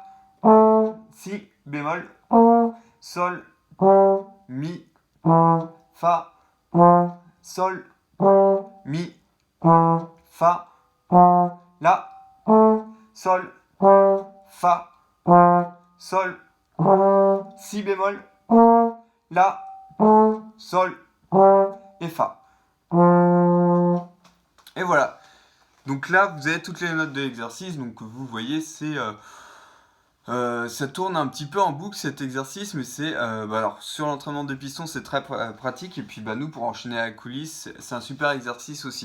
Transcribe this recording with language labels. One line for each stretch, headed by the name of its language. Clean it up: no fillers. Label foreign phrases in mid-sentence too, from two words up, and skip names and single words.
French: si bémol, sol, mi, fa, sol, mi, fa, la, sol, fa, sol, si bémol, la, sol et fa. Et voilà. Donc là, vous avez toutes les notes de l'exercice. Donc vous voyez, ça tourne un petit peu en boucle cet exercice, mais c'est alors sur l'entraînement des pistons c'est très pratique, et puis nous pour enchaîner à la coulisse c'est un super exercice aussi.